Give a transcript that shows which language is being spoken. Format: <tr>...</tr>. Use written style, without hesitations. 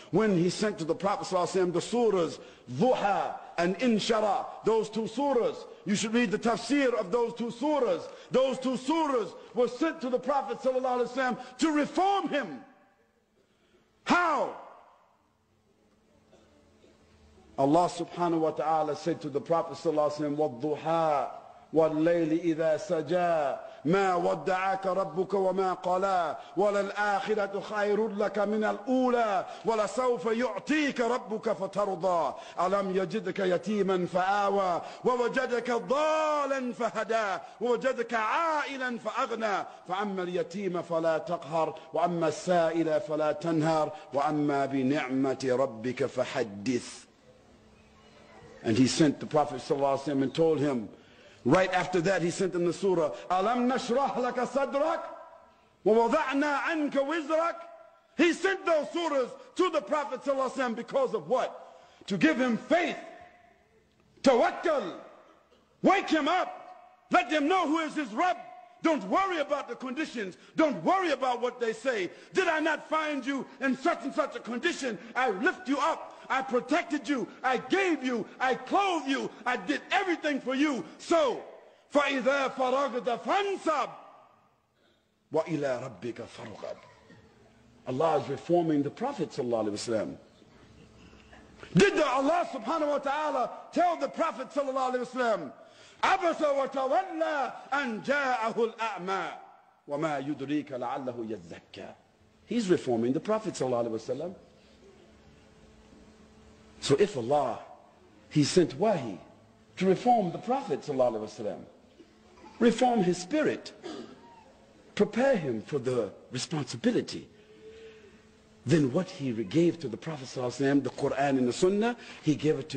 <en>When he sent to the Prophet sallallahu alaihi wasallam the surahs Duha and Inshara, those two surahs, you should read the tafsir of those two surahs. Those two surahs were sent to the Prophet sallallahu alaihi wasallam to reform him. How? Allah subhanahu wa ta'ala said to the Prophet sallallahu alaihi wasallam,</en> <ar>وَالضُّحَى وَاللَّيْلِ إِذَا سَجَى ما ودعك ربك وما قلى وللآخرة خير لك من الأولى ولسوف يعطيك ربك فترضى ألم يجدك يتيما فآوى ووجدك ضالا فهدى ووجدك عائلا فأغنى فأما اليتيم فلا تقهر وأما السائل فلا تنهر وأما بنعمة ربك فحدث.</ar> <en>And he sent the Prophet ﷺ and told him, right after that he sent him the surah,</en> <ar>Alam nashrah laka sadrak wa wada'na anka wizrak.</ar> <en>He sent those surahs to the Prophet ﷺ because of what? To give him faith, tawakkal, wake him up, let him know who is his Rabb. Don't worry about the conditions. Don't worry about what they say. Did I not find you in such and such a condition? I lift you up. I protected you. I gave you. I clothed you. I did everything for you. So,</en> <ar>فَإِذَا فَرَغْتَ فَانْصَبْ وَإِلَىٰ رَبِّكَ فَارْغَب.</ar> <en>Allah is reforming the Prophet sallallahu alaihi wasallam. Did Allah subhanahu wa ta'ala tell the Prophet sallallahu alaihi wasallam,</en> <ar>عبس وتولى أن جاءه الأعمى وما يدريك لعله يزكى.</ar> <en>He's reforming the Prophet ﷺ. So if Allah, He sent wahi to reform the Prophet ﷺ, reform his spirit, prepare him for the responsibility, then what He gave to the Prophet ﷺ, the Quran and the Sunnah, He gave it to</en>